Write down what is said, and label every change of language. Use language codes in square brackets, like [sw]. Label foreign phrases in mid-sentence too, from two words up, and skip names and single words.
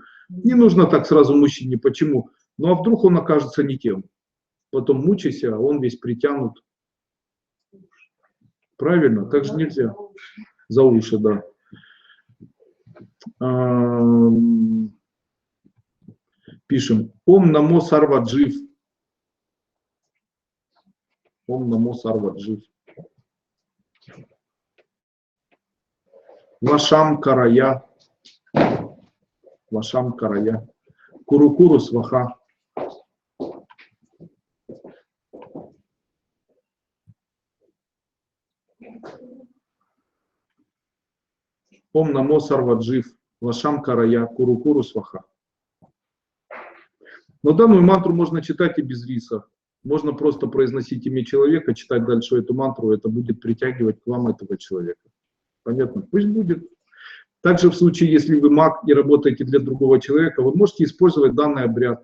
[ru] Не нужно так сразу мужчине, почему? Ну а вдруг он окажется не тем? Потом мучайся, а он весь притянут. Правильно? Так же нельзя. За уши, да. Пишем. [sa] ॐ नमो सर्वजीव। ॐ नमो सर्वजीव. वशं कराय. वशं कराय। कुरुकुरु स्वाहा. ॐ नमो सर्वजीव. वशं कराय। कुरुकुरु स्वाहा. [ru] Но данную мантру можно читать и без риса. Можно просто произносить имя человека, читать дальше эту мантру, это будет притягивать к вам этого человека. Понятно? Пусть будет. Также в случае, если вы маг и работаете для другого человека, вы можете использовать данный обряд.